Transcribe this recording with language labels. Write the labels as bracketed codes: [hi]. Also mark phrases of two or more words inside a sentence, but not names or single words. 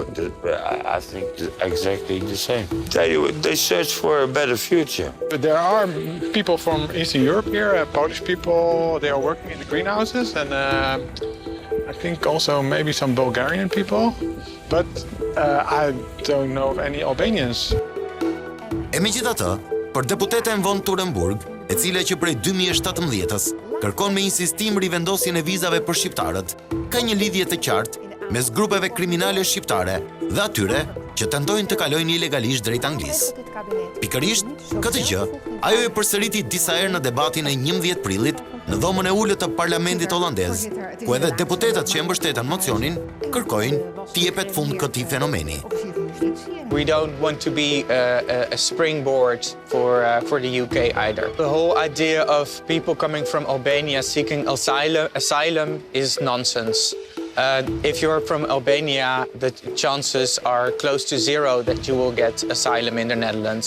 [en] I think exactly the same. They search for a better future. But there are people from Eastern Europe here, Polish people. They are working in the greenhouses, and I think also maybe some Bulgarian people. But I don't know of any Albanians. [sq] E megjithatë, për deputeten von Turenburg, e cila që prej 2017-s kërkon me insistim rivendosjen e vizave për shqiptarët, ka një lidhje të qartë mes grupeve kriminale shqiptare dhe atyre që tentojnë të kalojnë ilegalisht drejt Anglisë. Pikërisht, këtë gjë, ajo e përsëriti disa herë në debatin e 11 prillit në dhomën e ulët të parlamentit holandez, ku edhe deputetët që e mbështeten mocionin kërkojnë t'i jepet fund këtij fenomeni. [en] We don't want to be a springboard for the UK either. The whole idea of people coming from Albania seeking asylum is nonsense. If you're from Albania, the chances are close to zero that you will get asylum in the Netherlands.